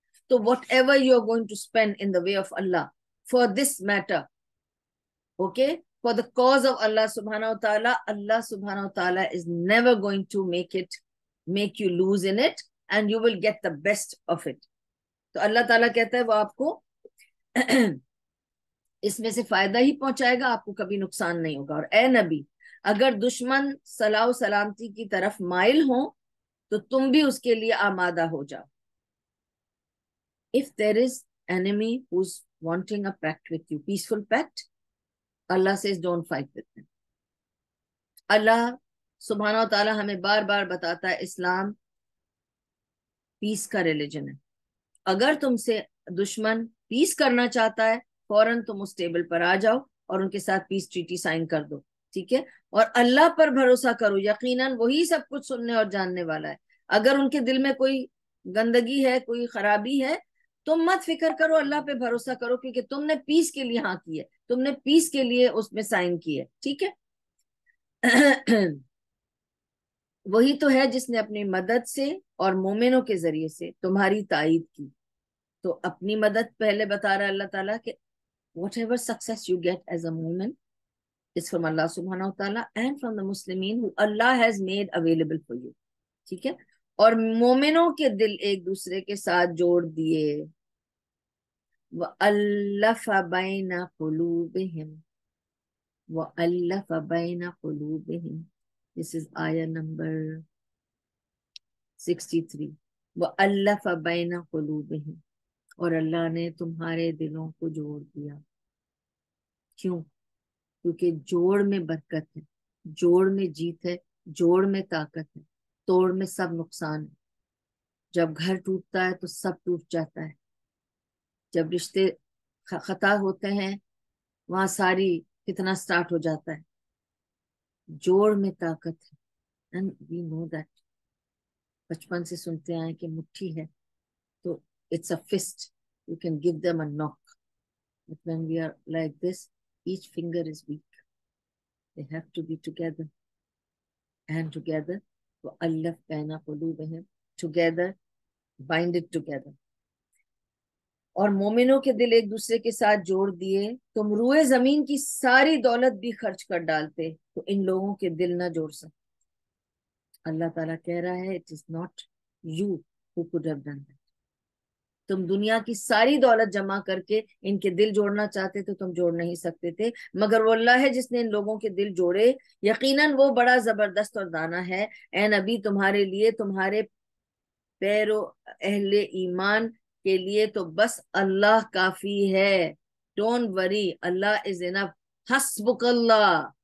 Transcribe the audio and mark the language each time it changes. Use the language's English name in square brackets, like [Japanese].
[English] تو whatever you are going to spend in the way of Allah for this matter, okay, for the cause of Allah سبحانہ و تعالیٰ, اللہ سبحانہ و تعالیٰ is never going to make you lose in it, and you will get the best of it. [Urdu] تو اللہ تعالیٰ کہتا ہے وہ آپ کو اس میں سے فائدہ ہی پہنچائے گا, آپ کو کبھی نقصان نہیں ہوگا. اور اے نبی, اگر دشمن صلاح و سلامتی کی طرف مائل ہوں تو تم بھی اس کے لیے آمادہ ہو جاؤ. [English] If there is enemy who's wanting a pact with you, peaceful pact, Allah says don't fight with them. [Urdu] اللہ سبحانہ و تعالیٰ ہمیں بار بار بتاتا ہے اسلام پیس کا ریلیجن ہے. اگر تم سے دشمن پیس کرنا چاہتا ہے فوراً تم اس ٹیبل پر آ جاؤ اور ان کے ساتھ پیس ٹریٹی سائن کر دو. ٹھیک ہے, اور اللہ پر بھروسہ کرو, یقیناً وہی سب کچھ سننے اور جاننے والا ہے. اگر ان کے دل میں کوئی گندگی ہے, کوئی خرابی ہے, تم مت فکر کرو, اللہ پہ بھروسہ کرو, کیونکہ تم نے پیس کے لیے ہاں کی ہے, تم نے پیس کے لیے اس میں سائن کی ہے. ٹھیک ہے, وہی تو ہے جس نے اپنی مدد سے اور مومنوں کے ذریعے سے تمہاری تائید کی. تو اپنی مدد پہلے بتا رہا ہے اللہ تعالیٰ کہ [English] whatever success you get as a moment is from Allah subhanahu wa ta'ala and from the Muslimin who Allah has made available for you. [Urdu] ٹھیک ہے, اور مومنوں کے دل ایک دوسرے کے ساتھ جوڑ دیے. [Arabic] وَأَلَّفَ بَيْنَ قُلُوبِهِمْ وَأَلَّفَ بَيْنَ قُلُوبِهِمْ. [English] This is ayah number 63. [Arabic] وَأَلَّفَ بَيْنَ قُلُوبِهِمْ, [Urdu] اور اللہ نے تمہارے دلوں کو جوڑ دیا. کیوں؟ کیونکہ جوڑ میں برکت ہے, جوڑ میں جیت ہے, جوڑ میں طاقت ہے, توڑ میں سب نقصان ہے. جب گھر ٹوٹتا ہے تو سب ٹوٹ جاتا ہے, جب رشتے خطا ہوتے ہیں وہاں ساری فتنہ سٹارٹ ہو جاتا ہے. جوڑ میں طاقت ہے, [English] and we know that. [Urdu] بچپن سے سنتے آئے کہ مٹھی ہے تو [English] it's a fist, you can give them a knock, but when we are like this, each finger is weak. They have to be together, and together [Arabic] وَأَلَّفْ بَيْنَ قُلُوبِهِمْ, [English] together, bind it together. [Urdu] اور مومنوں کے دل ایک دوسرے کے ساتھ جوڑ دیے، تم روئے زمین کی ساری دولت بھی خرچ کر ڈالتے تو ان لوگوں کے دل نہ جوڑ سکتے۔ اللہ تعالیٰ کہہ رہا ہے [English] It is not you who could have done that۔ [Urdu] تم دنیا کی ساری دولت جمع کر کے ان کے دل جوڑنا چاہتے تو تم جوڑ نہیں سکتے تھے، مگر وہ اللہ ہے جس نے ان لوگوں کے دل جوڑے، یقیناً وہ بڑا زبردست اور دانا ہے۔ اے نبی تمہارے لیے، تمہارے پیرو اہل ایمان کے لیے تو بس اللہ کافی ہے۔ [English] don't worry, Allah is enough, [Arabic] حسبک اللہ